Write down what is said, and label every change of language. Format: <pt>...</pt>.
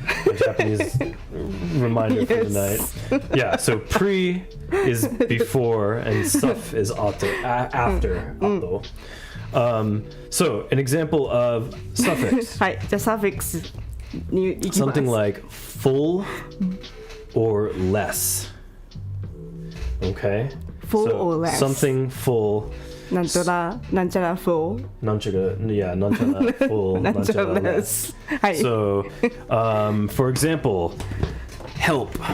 <en>My Japanese reminder for tonight. Yeah, so pre is before and suff is after. Ato. So an example of suffix.</en> <ja>はい、じゃあサフィックスに行きます。</ja> <en>Something like full or less. Okay? Full or less. Something full.</en> <ja>なんちゃら full.</ja> <en>Yeah, full.</en> <ja>なんちゃら less. はい。</ja> <en>So, for example, help.</en>